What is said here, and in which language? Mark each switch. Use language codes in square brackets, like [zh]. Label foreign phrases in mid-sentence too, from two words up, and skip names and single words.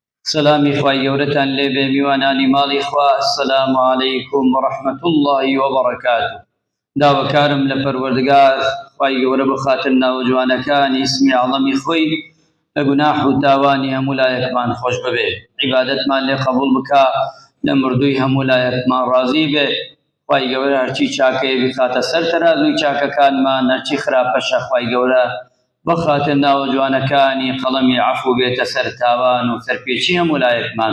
[ckb] سلامی خوای گەورەتان لێبێ میوانانی ماڵی خوا [ar] السلام علیکم ورحمة الله وبركاته. [ckb] داواکارم لە پەروەردگار خوای گەورە بخاتر ناوجوانەکانی اسمی عەڵەمی خۆی لە گوناح و تاوانی هەموو لایەکمان خۆش ببێ، عیبادەتمان لێ قبوڵ بکا، لە مردووی هەموو لایەکمان ڕازی بێ. خوای گەورە هەرچی چاکەیە بخاتە سەر تەرازووی چاکەکانمان، هەرچی خراپەشە خوای گەورە بخاتر ناوجوانەکانی قەڵەمی عەفو بێتە سەر تاوان و سەرپێچی هەموو لایەکمان.